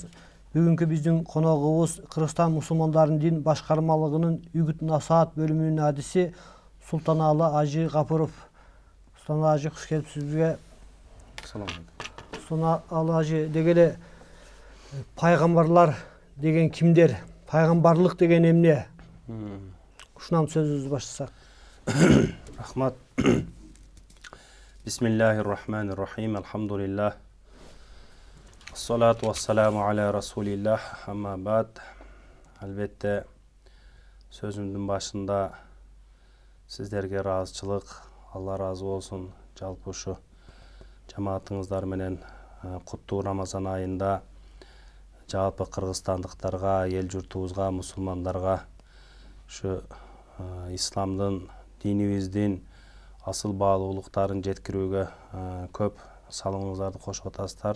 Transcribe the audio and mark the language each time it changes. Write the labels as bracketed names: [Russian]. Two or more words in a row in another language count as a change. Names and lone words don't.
[Kyrgyz] Бүгүнкү биздин коногубуз Кыргызстан мусулмандардын дин башкармалыгынын үгүт насаат бөлүмүнүн адиси Султаналы Ажы Капыров. Султаналы Ажы, куш келипсиз бизге. [Arabic] السلام عليكم. [Kyrgyz] Султаналы Ажы, дегеле пайгамбарлар деген кимдер? Пайгамбарлык деген эмне? Ушунан сөзүбүздү баштасак. Рахмат. [Arabic] Бисмиллахир-рахманир-рахим. Алхамдулиллах. الصلاة والسلام على رسول الله. أما بعد. [Kyrgyz] Албетте сөзүмдүн башында сиздерге ыраазычылык, Алла ыраазы болсун. Жалпы ушу жамаатыңыздар менен куттуу Рамазан айында жалпы кыргызстандыктарга, эл журтубузга, мусулмандарга ушу исламдын, динибиздин асыл баалуулуктарын жеткирүүгө көп салымыңыздарды кошуп атасыздар.